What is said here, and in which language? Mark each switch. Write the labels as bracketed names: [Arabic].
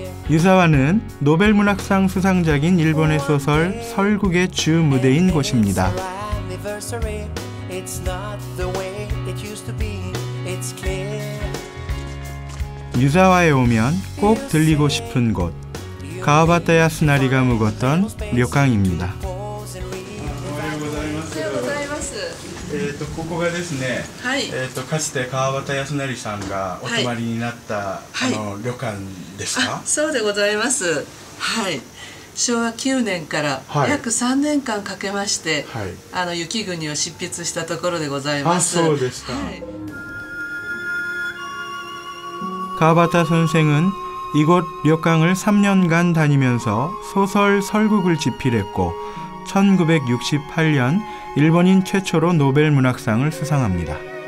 [Korean] 유자와는 노벨문학상 수상작인 일본의 소설 설국의 주 무대인 곳입니다. 유자와에 오면 꼭 들리고 싶은 곳, 가와바타 야스나리가 묵었던 료칸입니다. [Japanese] ここがですね、かつて川端康成さんがお泊まりになった、旅館ですか？そうでございます。はい。昭和9年から約3年間かけまして、雪国を執筆したところでございます。そうですか。 [Korean] 가와바타 선생은 이곳 료칸을 3년간 다니면서 소설 설국을 집필했고 1968년 일본인 최초로 노벨 문학상을 수상합니다.